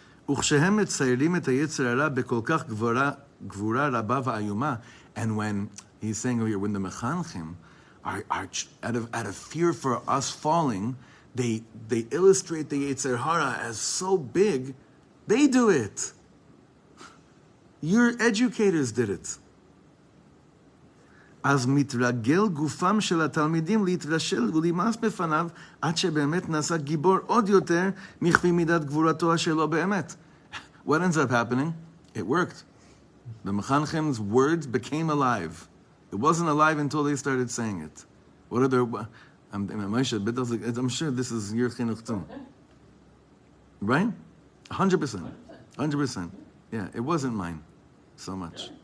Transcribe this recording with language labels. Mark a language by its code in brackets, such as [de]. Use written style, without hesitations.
[en] וכשהם מציירים את היצר הרע בכל כך גבורה רבה ואיומה, and when he's saying over here, when the mechanchim are out of fear for us falling, they illustrate the Yetzer Hara as so big, they do it. Your educators did it. [he] אז מתרגל גופם של התלמידים להתרשל ולמאס בפניו עד שבאמת נעשה גיבור עוד יותר מכפי מידת גבורתו שלו באמת. [en] What ends up happening? It worked. The Mechanchim's words became alive. It wasn't alive until they started saying it. What are their... I'm sure this is your chinuch too. Right? 100%. 100%. Yeah, it wasn't mine so much.